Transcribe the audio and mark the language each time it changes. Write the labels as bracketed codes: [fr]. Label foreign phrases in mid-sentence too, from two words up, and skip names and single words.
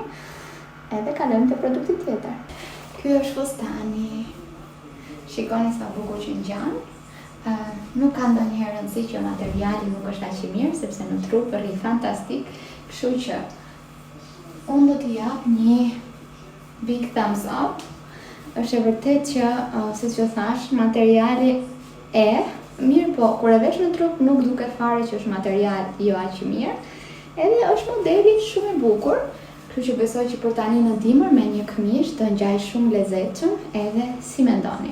[sq] Edhe kalojmë te produkti tjetër. Ky është fustani. Shikoni sa bukur që ngjan. Nuk ka ndonjëherë rëndësi që materiali nuk është aq i mirë, sepse në trup rri fantastik, kështu që unë do t'i jap një [en] big thumbs up. [sq] Është e vërtet që, siç ju thash, materiali mirë, po kur e vesh në trup nuk duket fare që është material jo aq i mirë. Edhe është modeli shumë i bukur. Kështu që besoj që për tani në dimër me një këmish të ngjaj shumë lezetshëm, edhe si mendoni.